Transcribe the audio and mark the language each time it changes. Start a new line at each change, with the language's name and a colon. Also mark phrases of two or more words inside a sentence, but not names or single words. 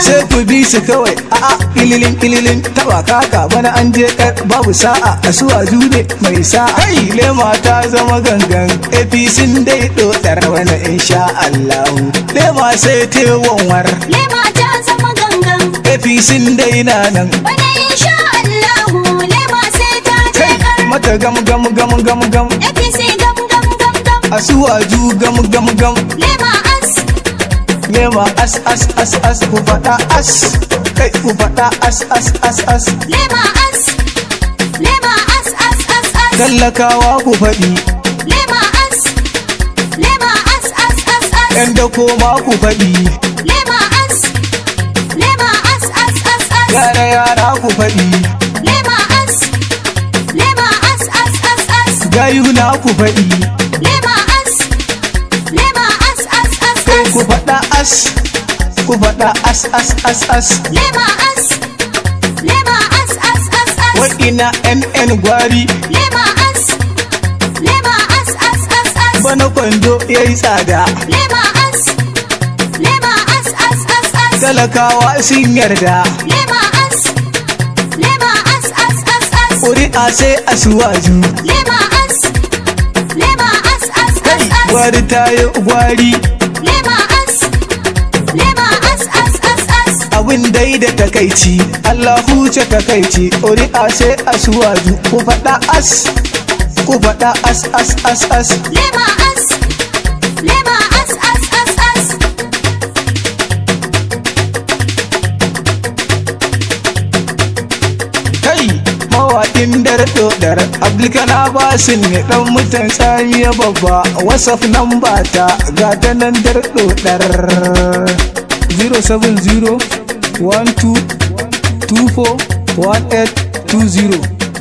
Hausa: sai ku bi su kawai a'a ililin taba kaka bana an je kar babu sa'a asuwaju ne mai sa'a, kai lema ta zama gangan APC dai dodar wani
Arabic: إن شاء الله,
Hausa: lema sai te wanwar Lema ta zama gangan. APC dai na nan. Bana insha mata gam gam gam gam gam. APC gam gam gam gam. Asuwaju gam gam gam. Lema as. Lema as as as as ku faɗa as. Kai ku faɗa as as as as. Lema as. Lema as as as as. Tallakawa ku faɗi. Lema as. Lema as as as as. Yan dako ma ku faɗi. Lema as. Lema as as as as. Yara yara ku faɗi. Lema as. Lema as as as as. Gayuna ku faɗi. Lema as. Lema as as as Kai as. ku faɗa as. Ku faɗa as as as as. Lema as. Lema as as as as. Wa'ina NN gwari. Lema as. Lema as as as as. Bana kwando yayi tsada. Lema as. Lema as as as as. Talakawa sun yarda. Lema as. Lema as as as as. Ƙuri'a sai asuwaju. Lema as. Lema as as as as. Gwari tayi gwari. Lema as. Lema as as as as. Abin dai da takaici, Allah huce takaici. Ƙuri'a sai asuwaju. Ku faɗa as. Ku faɗa as as as as. Lema as. Lema as as as as. Kai mawaƙin dar Abdulkana Basin ne ɗan mutan tsamiya babba. WhatsApp namba ta ga ta nan dar 070 12 24 1820.